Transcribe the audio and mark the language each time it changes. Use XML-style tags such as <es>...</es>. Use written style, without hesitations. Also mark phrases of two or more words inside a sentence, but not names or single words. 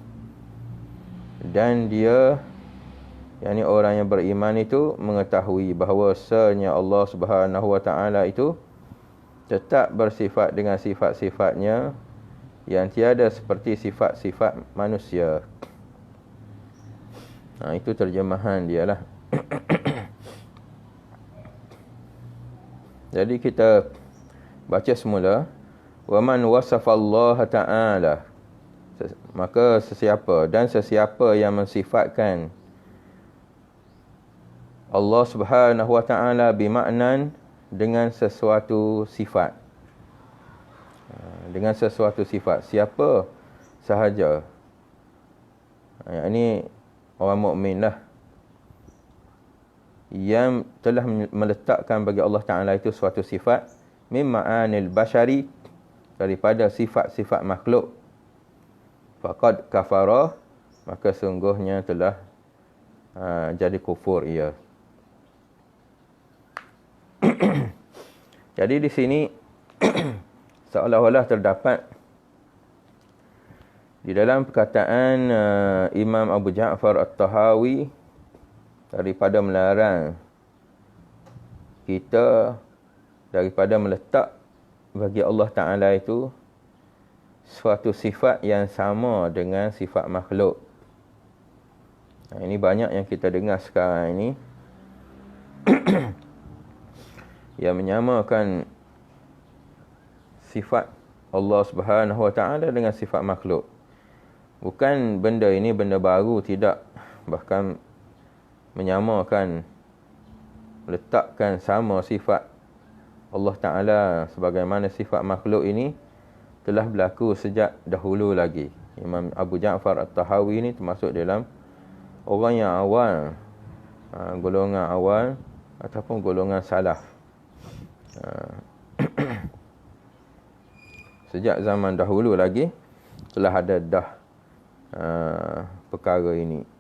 <ms>Dan dia, yakni orang yang beriman itu, mengetahui bahawasanya Allah</ms> <ar>سبحانه وتعالى</ar> <ms>itu tetap bersifat dengan sifat-sifatnya yang tiada seperti sifat-sifat manusia. Itu terjemahan dia lah. Jadi kita baca semula.</ms> <ar>ومن وصف الله تعالى,</ar> <ms>maka sesiapa yang mensifatkan Allah</ms> <ar>سبحانه وتعالى</ar> <ms>bima'nan, dengan sesuatu sifat. Dengan sesuatu sifat. Siapa sahaja. Ini orang mukmin lah, yang telah meletakkan bagi Allah Ta'ala itu suatu sifat</ms> <ar>من معاني البشر,</ar> <ms>daripada sifat-sifat makhluk,</ms> <ar>فقد كفر,</ar> <ms>maka sungguhnya telah jadi kufur ia. Jadi di sini seolah-olah terdapat di dalam perkataan Imam Abu Ja'far At-Tahawi daripada melarang kita daripada meletak bagi Allah Ta'ala itu suatu sifat yang sama dengan sifat makhluk. Ini banyak yang kita dengar sekarang ini yang menyamakan sifat Allah</ms> <ar>سبحانه وتعالى</ar> <ms>dengan sifat makhluk. Bukan benda ini benda baru, tidak. Bahkan menyamakan, letakkan sama sifat Allah Ta'ala sebagaimana sifat makhluk ini telah berlaku sejak dahulu lagi. Imam Abu Ja'far At-Tahawi ini termasuk dalam orang yang awal, golongan awal ataupun golongan salaf. Sejak zaman dahulu lagi telah ada perkara ini.</ms>